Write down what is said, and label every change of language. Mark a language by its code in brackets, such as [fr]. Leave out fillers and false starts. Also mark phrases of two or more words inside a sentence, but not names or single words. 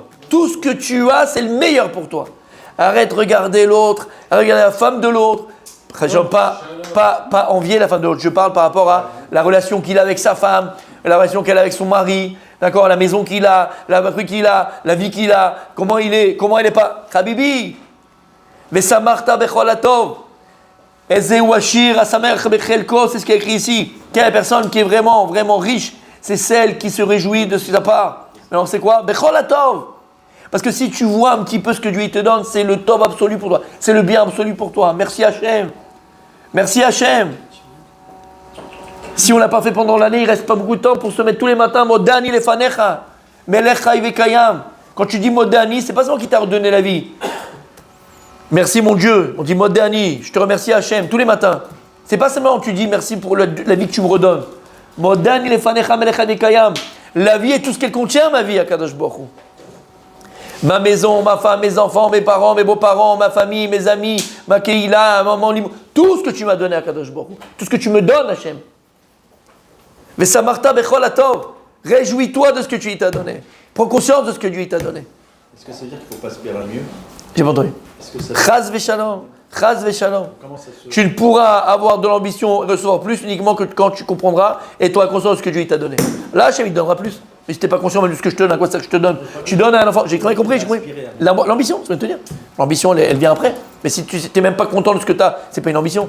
[fr] Tout ce que tu as, c'est le meilleur pour toi. Arrête de regarder l'autre, regarder la femme de l'autre. Je pas envier la femme de l'autre. Je parle par rapport à la relation qu'il a avec sa femme, la relation qu'elle a avec son mari, d'accord, la maison qu'il a, la vie qu'il a, comment il est, comment elle n'est pas. [he] חביבי, ושמחת בכל הטוב. איזהו עשיר השמח בחלקו, [fr] c'est ce qui est écrit ici. Quelle personne qui est vraiment, vraiment riche, c'est celle qui se réjouit de sa part. Alors c'est quoi? Becholatov. Parce que si tu vois un petit peu ce que Dieu te donne, c'est le tov absolu pour toi. C'est le bien absolu pour toi. Merci Hachem. Merci Hachem. Si on ne l'a pas fait pendant l'année, il ne reste pas beaucoup de temps pour se mettre tous les matins. [he] מודה אני לפניך. מלך חי וקיים. [fr] Quand tu dis Modani, c'est pas seulement qui t'a redonné la vie. Merci mon Dieu. On dit Modani. Je te remercie Hachem tous les matins. C'est pas seulement tu dis merci pour la vie que tu me redonnes. [he] מודה אני לפניך מלך חי וקיים. [fr] La vie est tout ce qu'elle contient, ma vie, à [he] קדוש ברוך הוא. [fr] Ma maison, ma femme, mes enfants, mes parents, mes beaux-parents, ma famille, mes amis, ma keïla, mon libre, tout ce que tu m'as donné à [he] קדוש ברוך הוא, [fr] tout ce que tu me donnes, Hachem. [he] ושמחת בכל הטוב, [fr] réjouis-toi de ce que tu t'as donné. Prends conscience de ce que Dieu t'a donné. Est-ce que ça veut dire qu'il ne faut pas aspirer à mieux? J'ai pas entendu. [he] חס ושלום, חס ושלום. [fr] Tu ne pourras avoir de l'ambition et recevoir plus uniquement que quand tu comprendras et tu auras conscience de ce que Dieu t'a donné. Là, Hachem, il te donnera plus. Mais si tu n'es pas conscient même de ce que je te donne, à quoi ça que je te donne, tu donnes à un enfant. J'ai compris. L'ambition, ça veut te dire. L'ambition, elle vient après. Mais si tu n'es même pas content de ce que tu as, ce n'est pas une ambition.